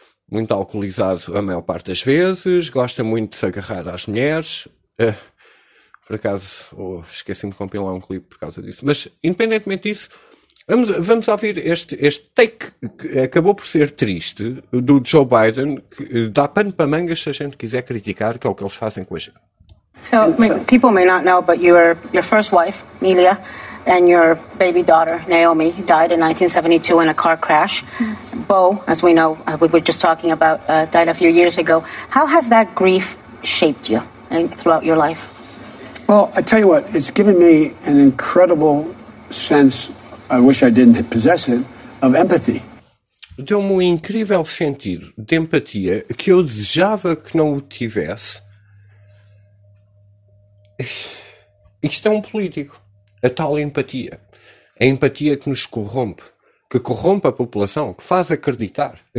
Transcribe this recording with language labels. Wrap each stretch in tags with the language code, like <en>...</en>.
<pt>Muito alcoolizado a maior parte das vezes, gosta muito de se agarrar às mulheres. Por acaso, esqueci-me de compilar um clipe por causa disso. Mas, independentemente disso, vamos ouvir este take que acabou por ser triste do Joe Biden, que dá pano para mangas se a gente quiser criticar, que é o que eles fazem com a gente.</pt> <en>So, people may not know, but your first wife, Nelia, and your baby daughter, Naomi, died in 1972 in a car crash. Mm-hmm. Bo, as we know, we were just talking about, died a few years ago. How has that grief shaped you throughout your life? Well, I tell you what, it's given me an incredible sense, I wish I didn't possess it, of empathy.</en> <pt>Deu-me um incrível sentido de empatia que eu desejava que não o tivesse. Isto é um político. A tal empatia. A empatia que nos corrompe. Que corrompe a população. Que faz acreditar.</pt>